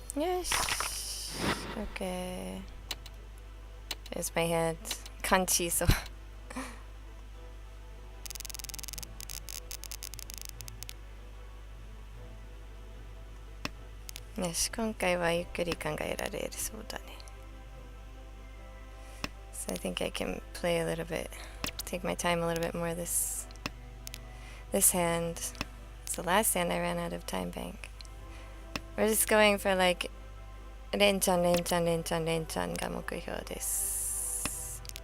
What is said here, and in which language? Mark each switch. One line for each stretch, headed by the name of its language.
English: Yes. Okay. There's my hand. Kanchi, so.
Japanese: よし、今回はゆっくり考えられるそうだね。
English: So I think I can play a little bit, take my time a little bit more this hand. It's the last hand I ran out of time bank. We're just going for like
Japanese: 連チャン連チャン連チャン連チャンが目標です。